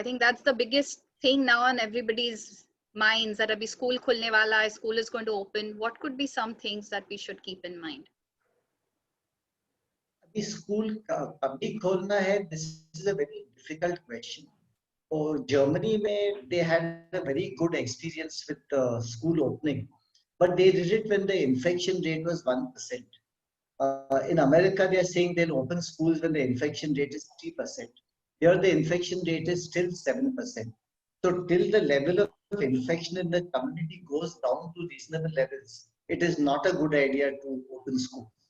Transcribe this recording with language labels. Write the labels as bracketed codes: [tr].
[en] I think that's the biggest thing now on everybody's minds, that [hi] abhi school khulne wala hai, [en] school is going to open. What could be some things that we should keep in mind? [hi] School कभी खोलना है, [en] This is a very difficult question. [hi] और Germany में [en] They had a very good experience with school opening, but they did it when the infection rate was 1%. In America, they are saying they'll open schools when the infection rate is 3%. Here, the infection rate is still 7%. So, till the level of infection in the community goes down to reasonable levels, it is not a good idea to open schools.